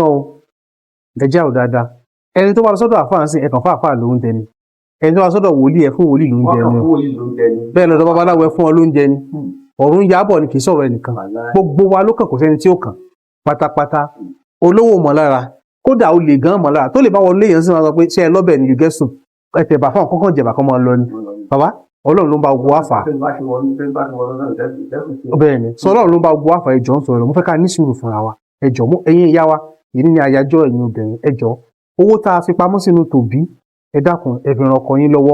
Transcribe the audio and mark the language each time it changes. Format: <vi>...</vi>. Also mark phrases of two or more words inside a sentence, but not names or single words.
<yo>o ẹ já ò dáadáa ẹni tó bá lọ sọ́dọ̀ àfáà sí ẹ̀kàn fáàfáà ló ń jẹ ni ẹni tó bá lọ sọ́dọ̀ wòlíì ẹ fún wòlíì ló ń jẹ ni bẹ́ẹ̀ lọ́dọ̀ babaláwo ẹ fún ọ ló ń jẹ ni ọ̀run yábọ̀ ni kì í sọ̀rọ̀ ẹnìkan gbogbo wa ló kàn kò sẹ́ni tí ó kàn pátápátá olówó mọ̀ lára kódà ó lè gan mọ̀ lára tó lè bá wọlé yẹn sí wọn sọ pé ṣé ẹ lọ́bẹ̀ ni</yo> <pcm>you get soup</pcm> <yo>ẹ tẹ̀ bá fún ọkọ̀ kan jẹ̀bà kan máa lọ ni bàbá Ọlọ́run ló ń bá gbogbo wa fà á bẹ́ẹ̀ ni sọ Ọlọ́run ló ń bá gbogbo wa fà ẹjọ́ ń sọ̀rọ̀ mo fẹ́ ká ní sùúrù fúnra wa ẹjọ́ ẹ̀yin ìyá wa èyí ni àyájọ́ ẹ̀yin obìnrin ẹjọ́ owó tá a fi pamọ́ sínú tòbí ẹ dákun ẹ fi ràn ọkọ yín lọ́wọ́</yo>